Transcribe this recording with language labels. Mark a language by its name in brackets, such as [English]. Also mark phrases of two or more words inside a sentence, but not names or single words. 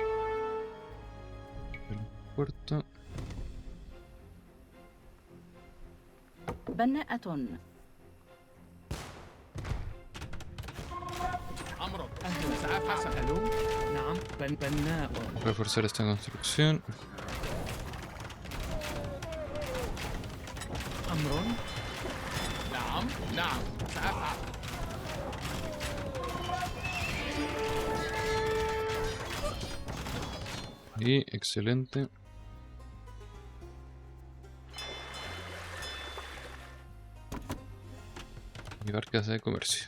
[Spanish] Puerto. [Arabic] بناءة. أمرك أهلا. سأفعل حسن ألو. نعم. بناء. [Spanish] Reforzar esta construcción. [Arabic] أمر. نعم نعم سأفعل [Spanish] Y excelente. Y barcas de comercio.